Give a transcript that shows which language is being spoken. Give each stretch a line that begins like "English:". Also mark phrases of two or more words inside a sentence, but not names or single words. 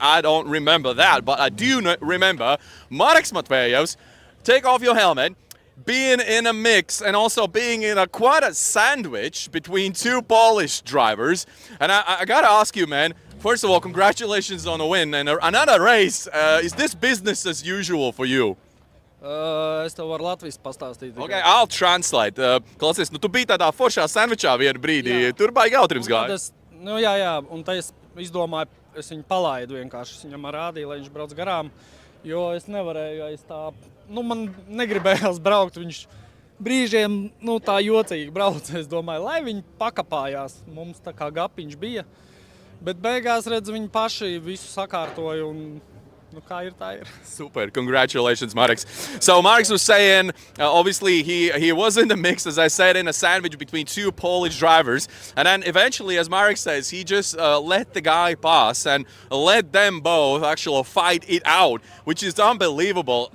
English: I don't remember that, but I do remember Marek Matveevs. Take off your helmet, being in a mix and also being in quite a sandwich between two Polish drivers. And I gotta ask you, man, first of all, congratulations on the win and another race. Is this business as usual for you?
Latvian: Es tev varu Latvijas pastāstīt.
English: Okay, I'll translate.
Latvian: Klausies, tu biji tādā foršā sandvičā vienu brīdī. Jā. Tur baigi jautrības gāja. Jā, un tā es izdomāju, es viņu palaidu vienkārši. Es viņam rādīju, lai viņš brauc garām, jo es nevarēju, es tā, man negribējās braukt. Viņš brīžiem, tā jocīgi brauc. Es domāju, lai viņi pakapājās. Mums tā kā gapiņš bija. Bet beigās, redz, viņi paši visu sakārtoja un Super.
English: Congratulations, Marek. So Marek was saying, obviously, he was in the mix, as I said, in a sandwich between two Polish drivers. And then eventually, as Marek says, he just let the guy pass and let them both actually fight it out, which is unbelievable.